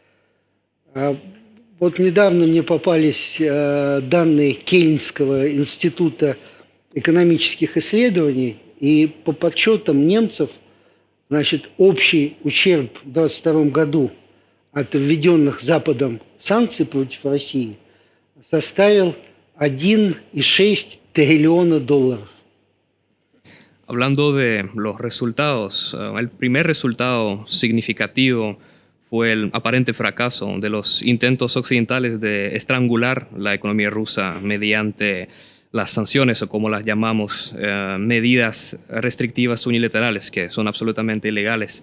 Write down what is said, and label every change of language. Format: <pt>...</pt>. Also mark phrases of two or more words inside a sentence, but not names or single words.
<ru>Вот недавно мне попались данные Кельнского института экономических исследований, и по подсчетам немцев, значит, общий ущерб в 2022 году от введенных Западом санкций против России составил 1,6 триллиона долларов.</ru> <es>Hablando de los resultados, el primer resultado significativo fue el aparente fracaso de los intentos occidentales de estrangular la economía rusa mediante las sanciones, o como las llamamos, medidas restrictivas unilaterales, que son absolutamente ilegales.</es>